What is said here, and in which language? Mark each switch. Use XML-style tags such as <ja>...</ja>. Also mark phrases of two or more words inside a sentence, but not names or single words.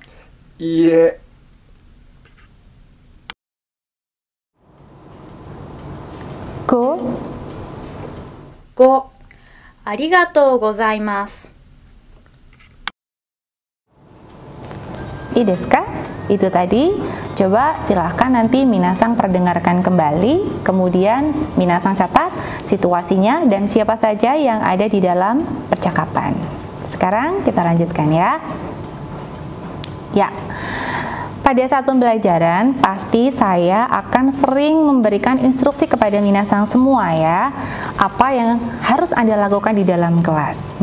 <ja>いいえ。 Go. 5、ありがとうございます。いいですか?</ja> <id>Itu tadi. Coba silahkan nanti minasang perdengarkan kembali, kemudian minasang catat situasinya dan siapa saja yang ada di dalam percakapan. Sekarang kita lanjutkan ya. Ya, pada saat pembelajaran pasti saya akan sering memberikan instruksi kepada minasang semua ya, apa yang harus Anda lakukan di dalam kelas.</id>